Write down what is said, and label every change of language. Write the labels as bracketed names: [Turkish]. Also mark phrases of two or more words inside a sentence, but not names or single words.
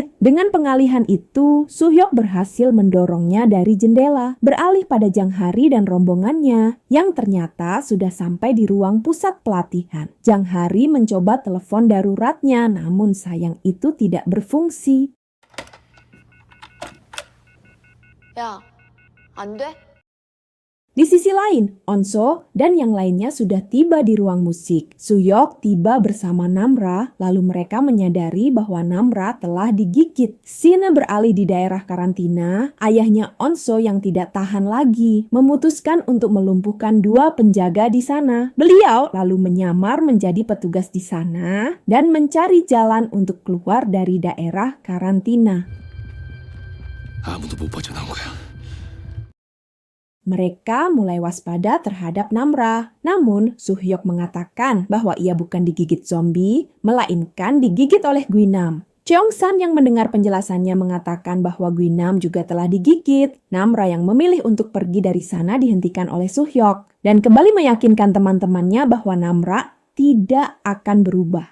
[Indonesian] Dengan pengalihan itu, Suhyok berhasil mendorongnya dari jendela, beralih pada Janghari dan rombongannya, yang ternyata sudah sampai di ruang pusat pelatihan. Janghari mencoba telepon daruratnya, namun sayang itu tidak berfungsi. [Korean] 야, 안 돼? [Indonesian] Di sisi lain, Onso dan yang lainnya sudah tiba di ruang musik. Suyok tiba bersama Namra, lalu mereka menyadari bahwa Namra telah digigit. Scene beralih di daerah karantina, ayahnya Onso yang tidak tahan lagi, memutuskan untuk melumpuhkan dua penjaga di sana. Beliau lalu menyamar menjadi petugas di sana dan mencari jalan untuk keluar dari daerah karantina. [Korean] 아무도 못 빠져나온 거야. [Indonesian] Mereka mulai waspada terhadap Namra. Namun, Suhyok mengatakan bahwa ia bukan digigit zombie, melainkan digigit oleh Guinam. Cheongsan yang mendengar penjelasannya mengatakan bahwa Guinam juga telah digigit. Namra yang memilih untuk pergi dari sana dihentikan oleh Suhyok dan kembali meyakinkan teman-temannya bahwa Namra tidak akan berubah.